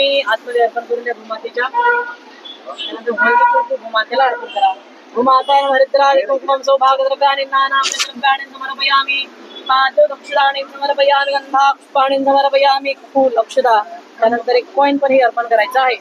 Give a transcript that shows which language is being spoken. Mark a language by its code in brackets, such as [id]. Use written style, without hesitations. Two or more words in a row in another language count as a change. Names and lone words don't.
[mr] आत्मदे अर्पण करून द्या भूमातेच्या। त्यानंतर हळदी भूमातेला अर्पण करा। [sa] भूमाताय हरिद्राणि कुंकुमं सौभाग्यद्रव्याणि नानाद्रव्याणि समर्पयामि। पाददक्षिणानि समर्पयामि गंधा पुष्पाणि समर्पयामि। [mr] फूल अक्षता त्यानंतर एक कॉइन पण हे अर्पण करायचं आहे।